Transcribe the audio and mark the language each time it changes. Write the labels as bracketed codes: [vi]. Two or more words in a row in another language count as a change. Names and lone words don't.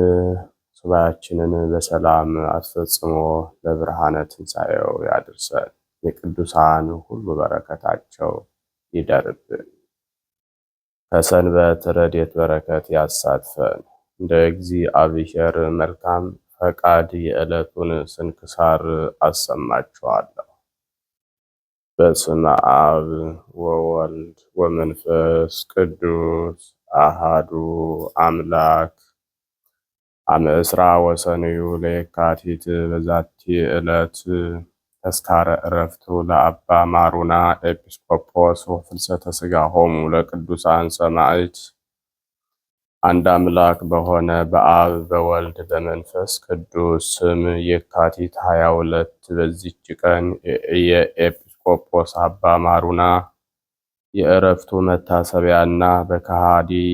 [am] ሱባኤያችንን በሰላም አስፈጽሞ ለብርሃነ ትንሣኤው ያድርሰን። የቅዱሳን ሁሉ በረከታቸው ይደርብን። ከሰንበት ረድኤት በረከት ያሳትፈን። እንደ እግዚአብሔር መልካም ፈቃድ የዕለቱን ስንክሳር አሰማችኋለሁ። [gez] በስመ አብ ወወልድ ወመንፈስ ቅዱስ አሃዱ አምላክ። አመ ዕስራ ወሰንዩ ለየካቲት በዛቲ ዕለት ተስካረ ዕረፍቱ ለአባ ማሩና ኤጲስቆጶስ ወፍልሰተ ሥጋሆሙ ለቅዱሳን ሰማዕት። [am] አንድ አምላክ በሆነ በአብ በወልድ በመንፈስ ቅዱስ ስም የካቲት 22 በዚች ቀን የኤጲስቆጶስ አባ ማሩና የዕረፍቱ መታሰቢያና በከሃዲ